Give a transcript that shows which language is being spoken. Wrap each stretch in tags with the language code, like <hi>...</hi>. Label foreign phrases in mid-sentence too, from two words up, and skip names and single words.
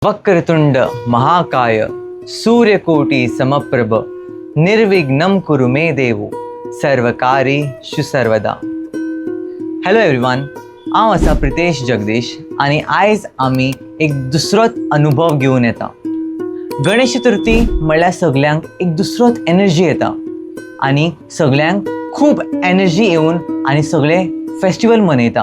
<sa>वक्रतुंड महाकाय सूर्यकोटी समप्रभ निर्विघ्नं कुरु मे देव सर्वकार्येषु सर्वदा.</sa> <en>Hello everyone,</en> <kok>हांव आसा प्रितेश जगदीश आनी आयज आमी एक दुसरोच अनुभव घेवन येता. गणेश चतुर्थी म्हणल्यार सगल्यांक एक दुसरोच एनर्जी येता आनी सगल्यांक खूब एनर्जी येवन आनी सगळे फेस्टिवल मनयता.</kok>